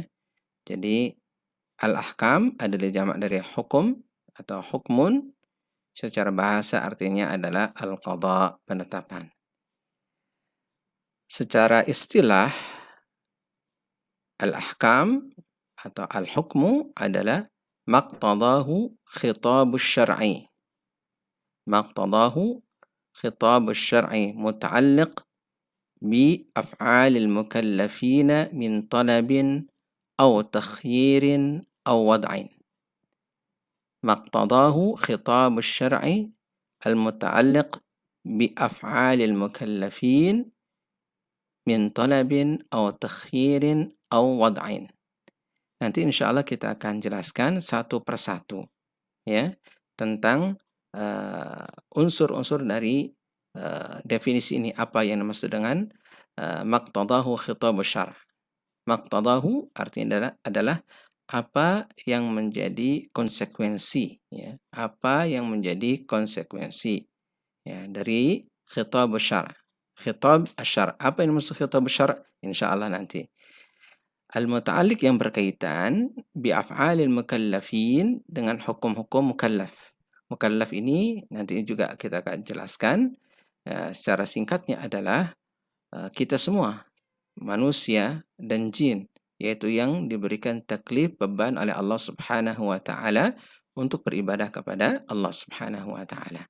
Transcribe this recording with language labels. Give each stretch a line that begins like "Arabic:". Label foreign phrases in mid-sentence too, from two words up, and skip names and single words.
Indonesian: Jadi al-ahkam adalah jamak dari hukum atau hukmun. Secara bahasa artinya adalah al-qadha, penetapan. Secara istilah, al-ahkam atau al-hukmu adalah
Arabic: مقتضاه خطاب الشرع. مقتضاه خطاب الشرع متعلق بأفعال المكلفين من طلب أو تخيير أو وضع. مقتضاه خطاب الشرع المتعلق بأفعال المكلفين من طلب أو تخيير أو وضع.
Indonesian: Nanti
Arabic: إن شاء الله
Indonesian: kita akan jelaskan satu persatu ya tentang unsur-unsur dari definisi ini, apa yang dimaksud dengan
Arabic: مقتضاه خطاب الشرع'.
Indonesian: Maqtadahu artinya adalah apa yang menjadi konsekuensi ya, apa yang menjadi konsekuensi ya dari
Arabic: خطاب الشرع'. خطاب الشرع'.
Indonesian: Apa yang dimaksud
Arabic: خطاب الشرع'?
Indonesian: Insyaallah nanti. Al-muta'alliq yang berkaitan
Arabic: بأفعال المكلفين,
Indonesian: dengan hukum-hukum mukallaf. Mukallaf ini nanti juga kita akan jelaskan secara singkatnya adalah kita semua, manusia dan jin, yaitu yang diberikan taklif, beban oleh Allah
Arabic: سبحانه وتعالى
Indonesian: untuk beribadah kepada Allah
Arabic: سبحانه وتعالى.